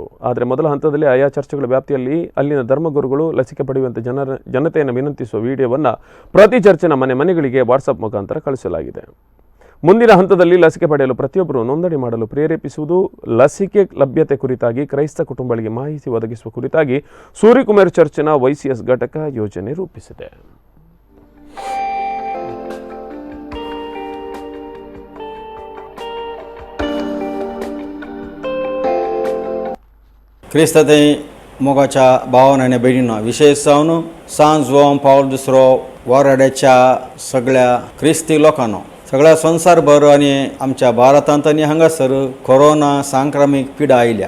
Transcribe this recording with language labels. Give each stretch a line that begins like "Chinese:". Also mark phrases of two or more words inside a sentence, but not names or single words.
Kannada: ಆದರೆ ಮೊದಲ ಹಂತದಲ್ಲಿ ಆಯಾ ಚರ್ಚ್ಗಳ ವ್ಯಾಪ್ತಿಯಲ್ಲಿ ಅಲ್ಲಿನ ಧರ್ಮಗುರುಗಳು ಲಸಿಕೆ ಪಡೆಯುವಂತೆ ಜನತೆಯನ್ನು ವಿನಂತಿಸುವ ವಿಡಿಯೋವನ್ನು ಪ್ರತಿ ಚರ್ಚಿನ ಮನೆಗಳಿಗೆ ವಾಟ್ಸಪ್ ಮುಖಾಂತರ ಕಳಿಸಲಾಗಿದೆ. ಮುಂದಿನ ಹಂತದಲ್ಲಿ ಲಸಿಕೆ ಪಡೆಯಲು ಪ್ರತಿಯೊಬ್ಬರು ನೋಂದಣಿ ಮಾಡಲು ಪ್ರೇರೇಪಿಸುವುದು, ಲಸಿಕೆ ಲಭ್ಯತೆ ಕುರಿತಾಗಿ ಕ್ರೈಸ್ತ ಕುಟುಂಬಗಳಿಗೆ ಮಾಹಿತಿ ಒದಗಿಸುವ ಕುರಿತಾಗಿ ಸೂರಿಕುಮೇರು ಚರ್ಚಿನ YCS ಘಟಕ ಯೋಜನೆ ರೂಪಿಸಿದೆ.
Konkani: क्रिस्तते मोगाच्या भावाने बहिणींनो विशेष जावन सांज जोम पावल दुसरो वराड्याच्या सगळ्या क्रिस्ती लोकांनो सगळ्या संवसारभर आनी आमच्या भारतांत आनी हांगासर कोरोना सांक्रमीक पिडा आयल्या.